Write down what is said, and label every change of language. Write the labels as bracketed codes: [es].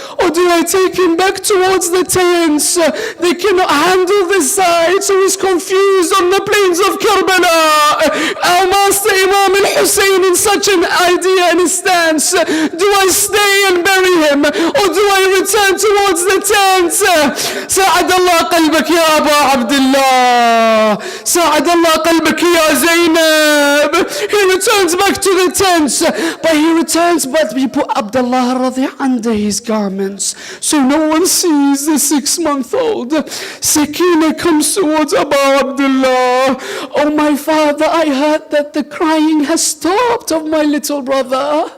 [en] Or do I take him back towards the tents? They cannot handle this side, so he's confused on the plains of Karbala. Our master Imam al-Hussain in such an idea and a stance. Do I stay and bury him? Or do I return towards the tents? [ar] ساعد الله قلبك يا أبا عبد الله. ساعد الله قلبك يا زينب. [en] He returns back to the tents, but he returns, but we put Abdullah al-Razi' under his garments, so no one sees the 6-month-old. Sakina comes towards Abu Abdullah. Oh my father, I heard that the crying has stopped of my little brother.